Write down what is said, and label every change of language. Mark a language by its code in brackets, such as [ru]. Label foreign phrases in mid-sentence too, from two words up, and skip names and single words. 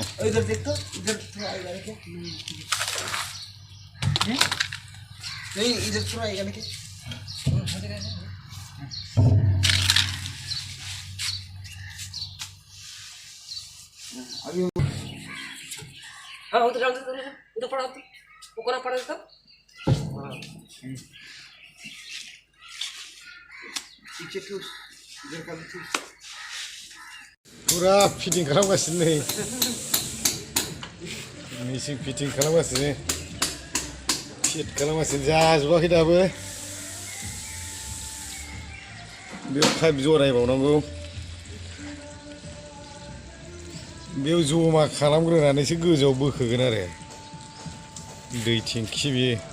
[hi] इधर देख तो इधर थोड़ा आएगा क्या नहीं इधर थोड़ा आएगा ना क्या हाँ उधर पड़ा वो कोना पड़ा था पीछे ठूस इधर का भी ठूस [brx] पूरा फिटिंग खालामगासिनो नै मेसिन फिटिं खालामगासिनो फिट खालामगासिनो जाजोबाखै दाबो बेयाव पाइप जरायबावनांगौ बेयाव जमा खालामग्रोनानैसो गोजौआव बोखोगोन आरो दै टेंखि बेयो